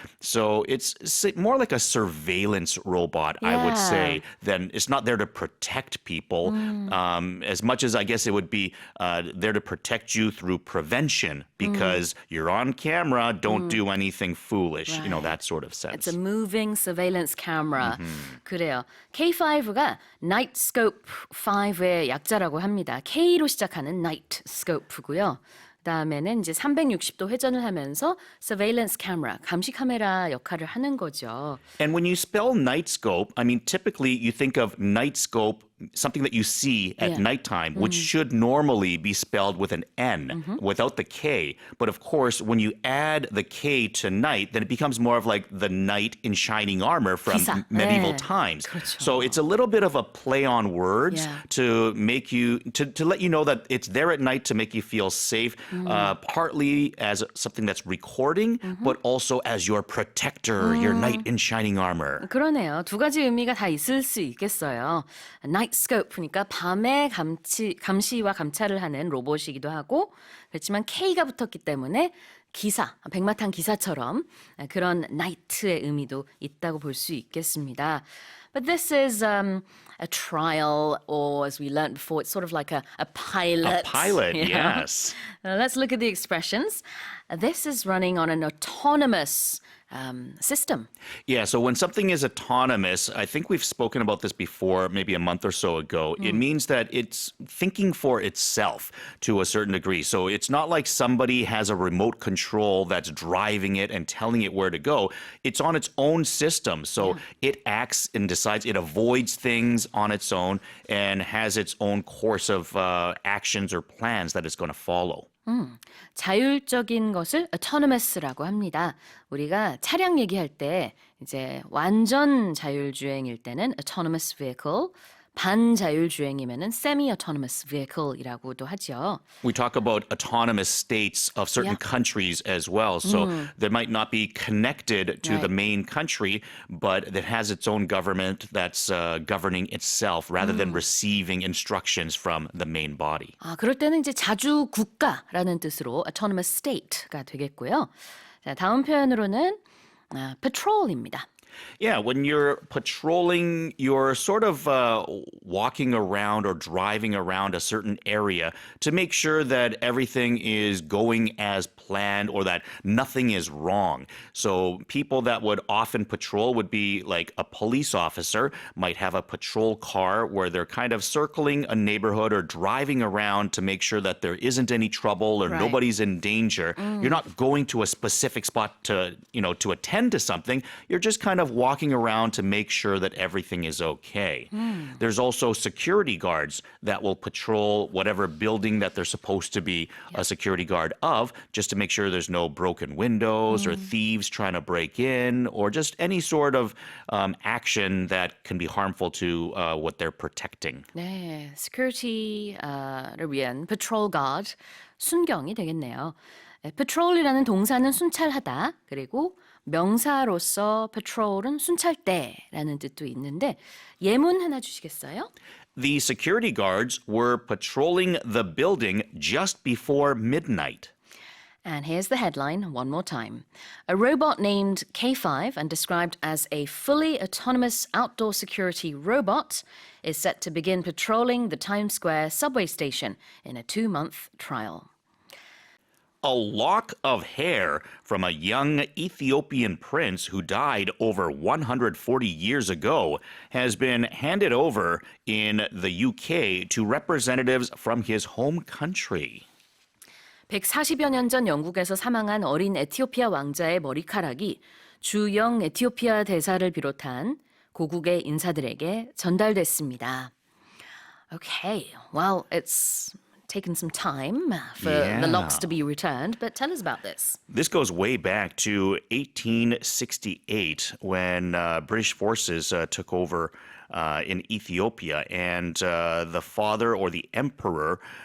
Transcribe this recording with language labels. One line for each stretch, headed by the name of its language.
English: So it's more like a surveillance robot, I would say, than it's not there to protect people. As much as I guess it would be there to protect you through prevention, because you're on camera, don't do anything foolish, that sort of sense. It's a moving surveillance camera.
Korean: 그래요. K5가 Night Scope 5의 약자라고 합니다. K로 시작하는 Night Scope고요. 그다음에는 이제 360도 회전을 하면서 surveillance camera, 감시 카메라 역할을 하는 거죠.
English: And when you spell night scope, I mean, typically you think of night scope, something that you see at nighttime, which should normally be spelled with an N without the K. But of course, when you add the K to night, then it becomes more of like the knight in shining armor from
Korean: 기사.
English: medieval
Korean: 네.
English: times.
Korean: 그렇죠.
English: So it's a little bit of a play on words to make you, to let you know that it's there at night to make you feel safe, partly as something that's recording, but also as your protector, your knight in shining armor.
Korean: 그러네요. 두 가지 의미가 다 있을 수 있겠어요. Night Scope니까 밤에 감시와 감찰을 하는 로봇이기도 하고, 그렇지만 K가 붙었기 때문에 기사, 백마탄 기사처럼 그런 night의 의미도 있다고 볼 수 있겠습니다.
English: But this is a trial, or as we learned before, it's sort of like a pilot. A pilot, yes. Let's look at the expressions. This is running on an autonomous system. Yeah, so when something is autonomous, I think we've spoken about this before, maybe a month or so ago. It means that it's thinking for itself to a certain degree. So it's not like somebody has a remote control that's driving it and telling it where to go. It's on its own system. So it acts and decides, it avoids things on its own and has its own course of actions or plans that it's going to follow.
Korean: 자율적인 것을 autonomous라고 합니다. 우리가 차량 얘기할 때 이제 완전 자율주행일 때는 autonomous vehicle, 반자율주행이면은 semi-autonomous vehicle이라고도 하죠.
English: We talk about autonomous states of certain Yeah. countries as well. So that might not be connected to the Right. main country, but that has its own government that's governing itself rather than receiving instructions from the main body.
Korean: 그럴 때는 이제 자주 국가라는 뜻으로 autonomous state가 되겠고요. 자, 다음 표현으로는 patrol입니다.
English: Yeah, when you're patrolling, you're sort of walking around or driving around a certain area to make sure that everything is going as planned or that nothing is wrong. So people that would often patrol would be like a police officer might have a patrol car where they're kind of circling a neighborhood or driving around to make sure that there isn't any trouble or Right. nobody's in danger. You're not going to a specific spot to attend to something. You're just kind of walking around to make sure that everything is okay. There's also security guards that will patrol whatever building that they're supposed to be a security guard of, just to make sure there's no broken windows or thieves trying to break in, or just any sort of action that can be harmful to what they're protecting.
Korean: 네, security를 위한 patrol guard, 순경이 되겠네요. patrol이라는 동사는 순찰하다, 그리고 명사로서 patrol은 순찰대라는 뜻도 있는데 예문 하나 주시겠어요?
English: The security guards were patrolling the building just before midnight. And here's the headline one more time. A robot named K5 and described as a fully autonomous outdoor security robot is set to begin patrolling the Times Square subway station in a 2-month trial. A lock of hair from a young Ethiopian prince who died over 140 years ago has been handed over in the UK to representatives from his home country.
Korean: 140여 년 전 영국에서 사망한 어린 에티오피아 왕자의 머리카락이 주영 에티오피아 대사를 비롯한 고국의 인사들에게 전달됐습니다.
English: Okay, well, it's taken some time for the locks to be returned, but tell us about this. This goes way back to 1868 when British forces took over in Ethiopia, and the father or the emperor